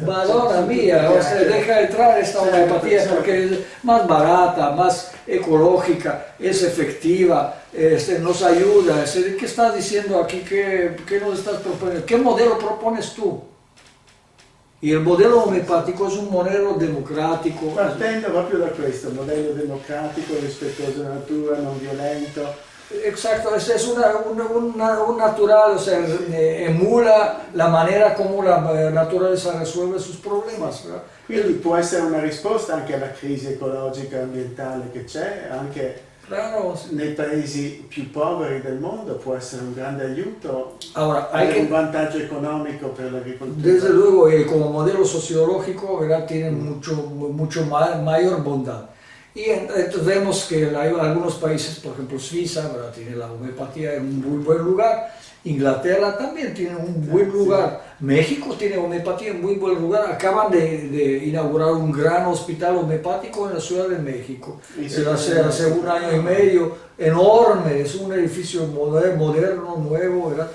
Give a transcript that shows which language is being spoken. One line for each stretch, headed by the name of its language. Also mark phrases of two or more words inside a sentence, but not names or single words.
Italian: Madonna mía,
Spanish: o sea, deja entrar esta homeopatía porque es más barata, más ecológica, es efectiva, nos ayuda. ¿Qué estás diciendo aquí? ¿Qué nos estás proponiendo? ¿Qué modelo propones tú? Y el modelo homeopático es un modelo democrático.
Italian: Partendo proprio da questo, modello democratico, rispettoso della natura, non violento.
Spanish: Exacto, es un natural, o sea, emula la manera como la naturaleza resuelve sus problemas, ¿verdad?
Italian: Quindi può essere una risposta anche alla crisi ecologica e ambientale che c'è, anche nei paesi più poveri del mondo può essere un grande aiuto,
Spanish: ahora,
Italian: un vantaggio economico per l'agricoltura.
Spanish: Desde luego, como modelo sociológico, ¿verdad? Tiene mucho mayor bondad. Y entonces vemos que hay algunos países, por ejemplo Suiza, ¿verdad? Tiene la homeopatía en un muy buen lugar, Inglaterra también tiene un buen lugar, México tiene homeopatía en muy buen lugar, acaban de inaugurar un gran hospital homeopático en la Ciudad de México, hace un año y medio, enorme, es un edificio moderno, nuevo, ¿verdad?